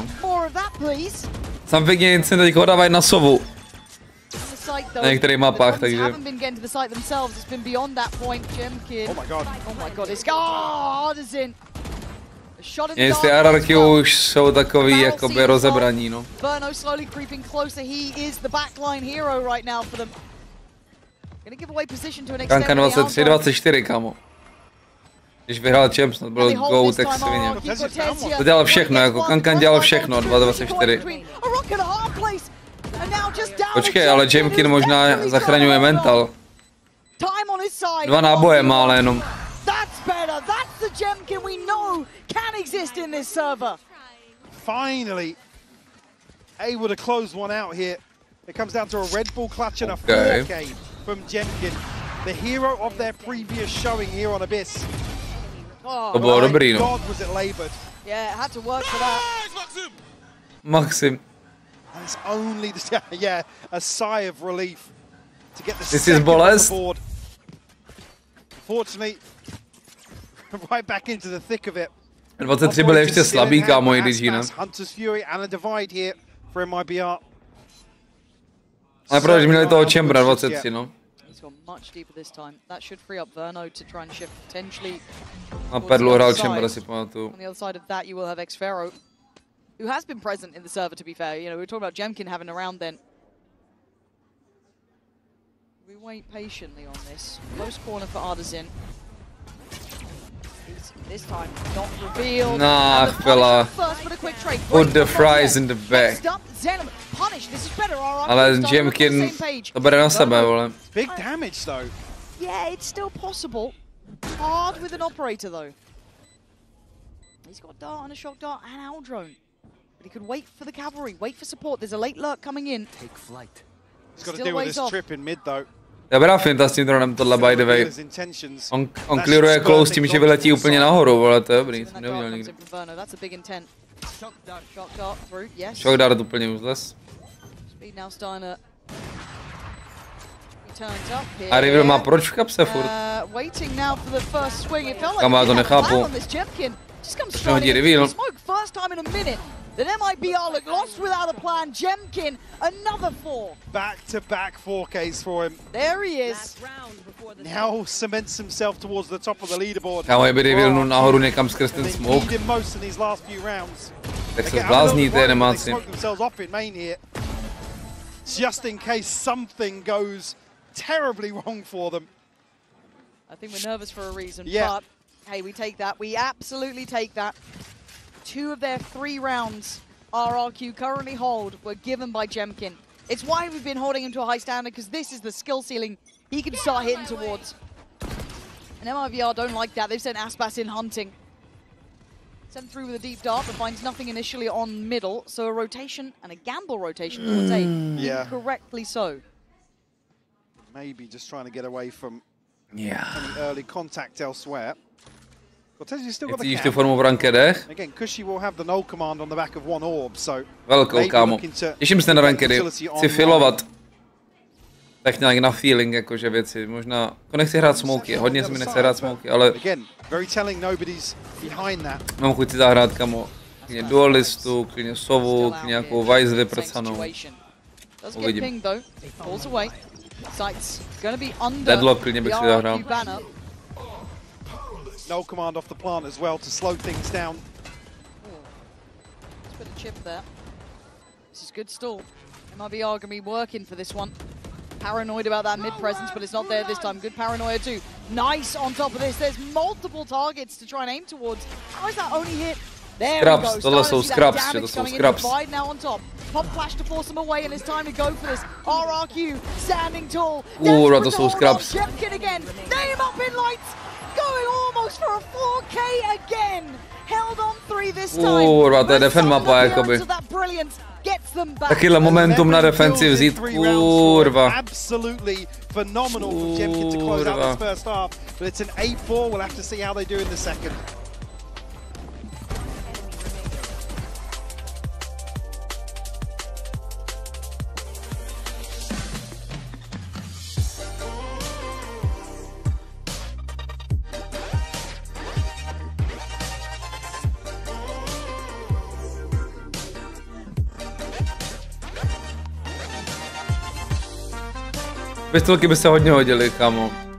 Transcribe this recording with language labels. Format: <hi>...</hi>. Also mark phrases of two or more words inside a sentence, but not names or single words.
<cs>Something je insane, teď ho dávají na sovu. Na některých mapách, takže.</cs> <en>Oh my god,</en> <cs>Jestli RRQ už jsou takový jakoby rozebraní, no. Kanka 23-24, kamo. Když vyhrál Champs, to byl go, tak svině. To dělal všechno, jako Kankan dělal všechno, 2-24. Počkej, ale Jemkin možná zachraňuje mental. 2 náboje má ale jenom.</cs> <en>That's the Jemkin we know can exist in this server. Finally able to close one out here. It comes down to a Red Bull clutch and a 4K from Jemkin, the hero of their previous showing here on Abyss.</en> <cs>To bylo dobrý, no.</cs> <en>God, was it labored. Yeah, had to work for that. Maxim. And it's only a sigh of relief to get the This is bolest. board. Unfortunately, right back into the thick of it.</en> <cs>23 byli ještě slabý, kámo, i když jinak.</cs> <en>Hunter's Fury and a divide here for MIBR.</en> <cs>Ale proč měli toho Chambera 23, no. Na perlu hrál Chambera, si pamatuju.</cs> <en>Who has been present in the server, to be fair. You know, we were talking about Jemkin having a round then. We wait patiently on this. Close corner for Artisan. This time, not revealed. Nah, fella. Put the fries in the back.</en> <cs>Ale Jemkin to bere na sebe, vole.</cs> <en>Big damage though. Yeah, it's still possible. Hard with an operator though. He's got a dart and a shock dart and owl drone. But he could wait for the cavalry, wait for support. There's a late lurk coming in. Take flight. He's got to deal with this trip in mid though.</en> <cs>Dobrá finta s tím dronem tohle,</cs> <en>by the way.</en> <cs>On clearuje close tím, že vyletí úplně nahoru, vole, to je dobrý, jsem neudělal nikdy.</cs> <en>Shock dart</en> <cs>úplně useless. A River má proč v kapse furt? Kam já to nechápu. Proč nehodí reveal?</cs> <en>Then MIBR look lost without a plan. Jemkin, another 4. Back-to-back 4Ks for him. There he is. Now cements himself towards the top of the leaderboard.</en> <cs>Kámo, kdyby vyvilnul nahoru někam skrz ten smoke. Tak se zblázníte, nemáci.</cs> <en>Just in case something goes terribly wrong for them. I think we're nervous for a reason, but hey, we take that. We absolutely take that. 2 of their 3 rounds RRQ currently hold were given by Jemkin. It's why we've been holding him to a high standard, because this is the skill ceiling he can start hitting towards. And MIBR don't like that. They've sent Aspas in hunting. Sent through with a deep dart, but finds nothing initially on middle. So a rotation and a gamble rotation will take. Correctly so. Maybe just trying to get away from any early contact elsewhere.</en> <cs>Cítíš tu formu v rankedech? Velkou, kámo. Těším se na rankedy. Chci filovat. Tak nějak na feeling, jakože věci. Možná, jako nechci hrát smoky. Hodně se mi nechce hrát smoky, ale mám chuť si zahrát, kamo. Klidně dualistu, klidně sovu, klidně nějakou vice vyprcanou. Uvidím. Deadlock klidně bych si zahrál.</cs> <en>No command off the plant as well to slow things down. Let's put a chip there. This is good stall. MIBR going to be working for this one. Paranoid about that mid presence, but it's not there this time. Good paranoia too. Nice on top of this. There's multiple targets to try and aim towards. How is that only hit? There we go.</en> <cs>Tohle jsou scraps, to jsou scraps.</cs> <en>Now on top. Pop flash to force him away, and it's time to go for this. RRQ standing tall.</en> <cs>To jsou scraps.</cs> <en>Jemkin again. Name up in lights. Going almost for a 4K again. Held on 3 this time.</en> <cs>To je defend mapa, jakoby. Takyhle momentum na defensi vzít, kurva.</cs> <en>Absolutely phenomenal from Jemkin to close out this first half. But it's an 8-4. We'll have to see how they do in the second.</en> <cs>Pistolky by se hodně hodily, kámo.</cs>